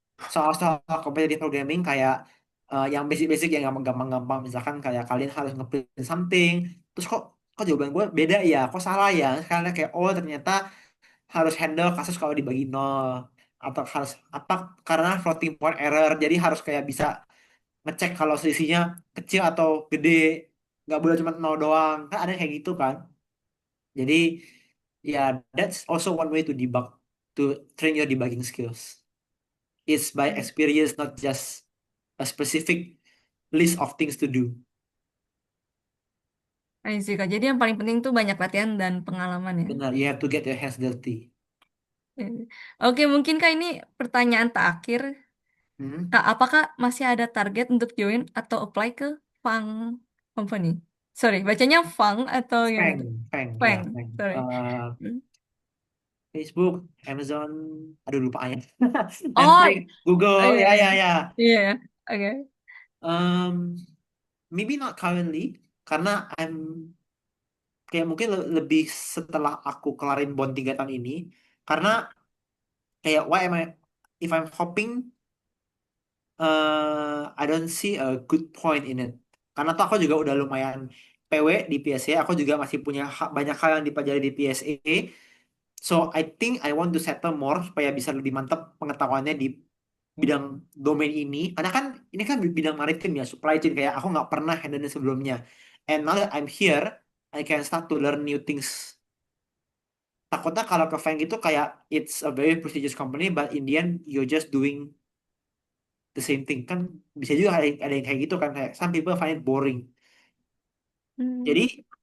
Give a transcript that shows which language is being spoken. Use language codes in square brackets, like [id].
[id] soal-soal competitive programming kayak yang basic-basic yang gampang-gampang misalkan kayak kalian harus ngeprint something terus kok kok jawaban gue beda ya kok salah ya karena kayak oh ternyata harus handle kasus kalau dibagi nol atau harus apa karena floating point error jadi harus kayak bisa ngecek kalau selisihnya kecil atau gede nggak boleh cuma nol doang kan ada yang kayak gitu kan jadi ya [en] that's also one way to debug to train your debugging skills. It's by experience, not just a specific list of things to do. I see, [id] Kak. Jadi yang paling penting tuh banyak latihan dan pengalaman ya. [en] Benar, you have to get your hands dirty. Hmm. [id] Oke, mungkin Kak ini pertanyaan terakhir. Hmm? Kak, apakah masih ada target untuk join atau apply ke Fang Company? Sorry, bacanya Fang atau gimana tuh? Fang, Fang, ya, Fang. [en] sorry. Hmm. [id] Facebook, Amazon, aduh lupa ayat. Oh, Netflix, Google, iya, ya, iya. ya, ya. Iya, oke. Um, [en] maybe not currently, [id] karena kayak mungkin lebih setelah aku kelarin bond 3 tahun ini, karena [en] kayak why am I if I'm hopping, I don't see a good point in it. [id] Karena tuh aku juga udah lumayan PW di PSA, aku juga masih punya banyak hal yang dipelajari di PSA. [en] So I think I want to settle more [id] supaya bisa lebih mantap pengetahuannya di bidang domain ini. Karena kan ini kan bidang maritim ya, supply chain kayak aku nggak pernah handle sebelumnya. [en] And now that I'm here, I can start to learn new things. [id] Takutnya kalau ke Fang itu kayak [en] it's a very prestigious company, but in the end you're just doing the same thing kan, [id] bisa juga ada yang kayak gitu kan, [en] kayak some people find it boring. Jadi